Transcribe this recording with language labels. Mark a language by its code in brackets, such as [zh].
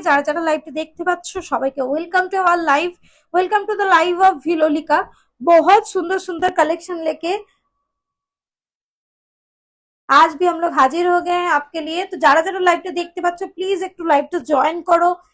[bn] যারা যারা লাইভটি দেখতে পাচ্ছ সবাইকে [en] Welcome to our live. Welcome to the live of Vilolika. [hi] बहुत सुंदर सुंदर कलेक्शन लेके आज भी हम लोग हाजिर हो गए हैं आपके लिए। [bn] तो যারা যারা লাইভটা দেখতে পাচ্ছ প্লিজ একটু লাইভটা জয়েন করো।